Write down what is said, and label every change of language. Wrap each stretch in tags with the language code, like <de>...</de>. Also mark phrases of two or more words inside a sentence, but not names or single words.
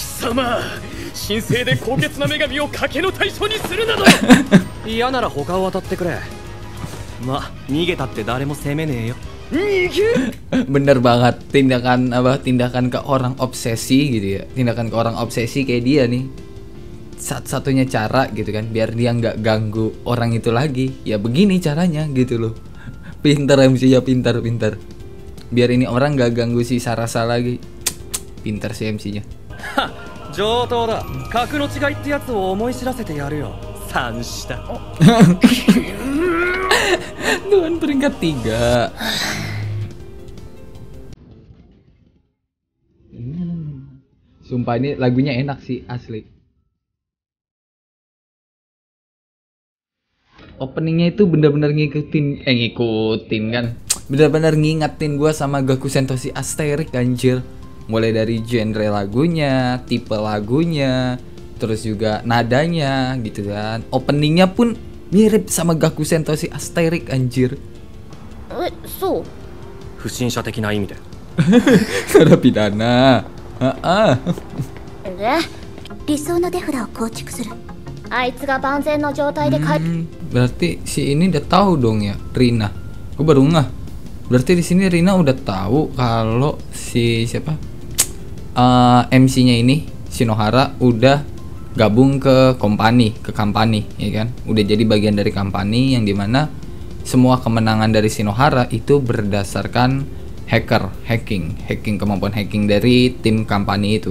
<ja>ざまあ神聖で高潔な女神を賭けの対象にするなど嫌なら他を当たってくれま逃げたって誰も責めねえよ</ja> <id>Bener banget, tindakan ke orang obsesi gitu ya, tindakan ke orang obsesi kayak dia nih, satu-satunya cara gitu kan biar dia nggak ganggu orang itu lagi ya begini caranya gitu loh. Pinter MC ya, pinter biar ini orang nggak ganggu si Sarasa lagi. Pinter si MC nya.</id> <ja>上等だ格の違いってやつを思い知らせてやるよ三下</ja> <id>Dengan peringkat 3. Sumpah ini lagunya enak sih asli. Openingnya itu bener-bener ngikutin kan, bener-bener ngingetin gue sama Gaku Sentoshi Asterix anjir. Mulai dari genre lagunya, tipe lagunya, terus juga nadanya gitu kan. Openingnya pun mirip sama Gaku Sentoshi Asterix anjir.</id> <ja>そう不審者的な意味で</ja> <id>Narapidana.</id> <ja>で理想のデフラを構築するあいつが万全の状態で</ja> <id>Berarti si ini udah tahu dong ya, Rina. Gue baru ngeh. Berarti di sini Rina udah tahu kalau si siapa MC-nya ini Shinohara udah gabung ke company, ya kan? Udah jadi bagian dari company yang dimana semua kemenangan dari Shinohara itu berdasarkan hacking kemampuan hacking dari tim company itu.</id>